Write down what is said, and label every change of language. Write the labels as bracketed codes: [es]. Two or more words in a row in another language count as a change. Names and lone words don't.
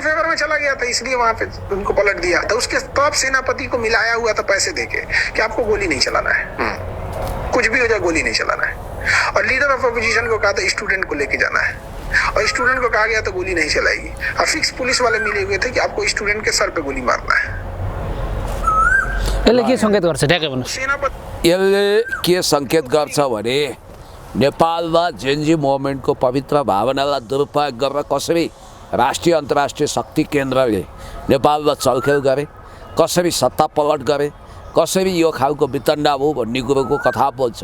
[hi] फेवर में चला गया था, इसलिए वहां पे उनको पलट दिया था। उसके टॉप सेनापति को मिलाया हुआ था पैसे देके कि आपको गोली नहीं चलाना है, कुछ भी हो जाए गोली नहीं चलाना है। और [en] leader of opposition [hi] को कहा था स्टूडेंट को लेके जाना है, और स्टूडेंट को कहा गया तो गोली नहीं चलाएगी। और फिक्स पुलिस वाले मिले हुए थे कि आपको स्टूडेंट के सर पे गोली मारना है। [ne] यसले के सङ्केत गर्छ ठ्याक्कै भन्नुहोस्? सेनापति यसले के सङ्केत गर्छ भने नेपालमा जेनजी मुभमेन्टको पवित्र भावनालाई दुरुपयोग गरेर कसरी राष्ट्रिय अन्तर्राष्ट्रिय शक्ति केन्द्रले नेपालमा चलखेल गरे, कसरी सत्ता पलट गरे, कसरी यो खालको वितण्डा हो भन्ने कुरोको कथा बोल्छ।